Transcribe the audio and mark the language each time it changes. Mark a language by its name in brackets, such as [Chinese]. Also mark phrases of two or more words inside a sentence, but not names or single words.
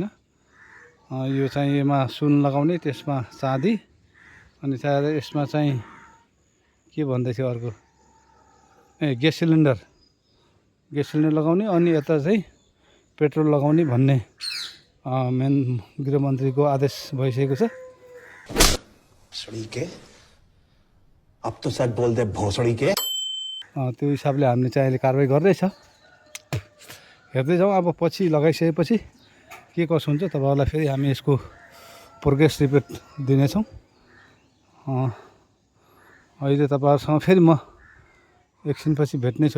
[Nepali] यो चाहिँ यसमा सुन लगाउने, त्यसमा चाँदी, अनि यसमा चाहिँ के भन्दै थियो अर्को, [English] gas cylinder [Nepali] लगाउने, अनि यता चाहिँ पेट्रोल लगाउने भन्ने मेन गृहमन्त्रीको आदेश भइसकेको छ। [Hindi] अब तो शायद बोलते भोसड़ी के [Nepali] त्यो हिसाबले हामीले चाहिँ अहिले कारवाही गर्दैछ। हेर्दै जाउँ, अब पछि लगाइसकेपछि के कसो हुन्छ तपाईँहरूलाई फेरि हामी यसको [English] progress report [Nepali] दिनेछौँ। अहिले तपाईँहरूसँग फेरि म एकछिनपछि भेट्नेछु।